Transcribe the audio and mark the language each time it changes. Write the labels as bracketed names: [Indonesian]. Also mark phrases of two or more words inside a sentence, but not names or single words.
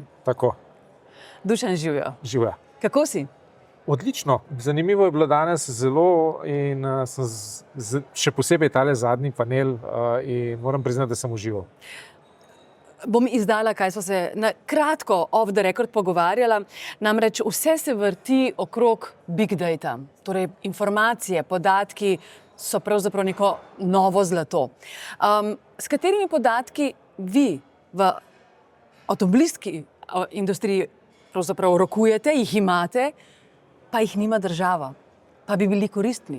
[Slovenian] Tako, Dušan, živijo. živijo. Kako si? Odlično. Zanimivo je bilo danes zelo in sem še posebej tale zadnji panel in moram priznati, da sem užival. Bom izdala, kaj smo se na kratko [English] off the record [Slovenian] pogovarjala. Namreč vse se vrti okrog [English] big data. [Slovenian] Torej informacije, podatki so pravzaprav neko novo zlato. S katerimi podatki vi v avtomobilski industriji pravzaprav rokujete, jih imate, pa jih nima država, pa bi bili koristni?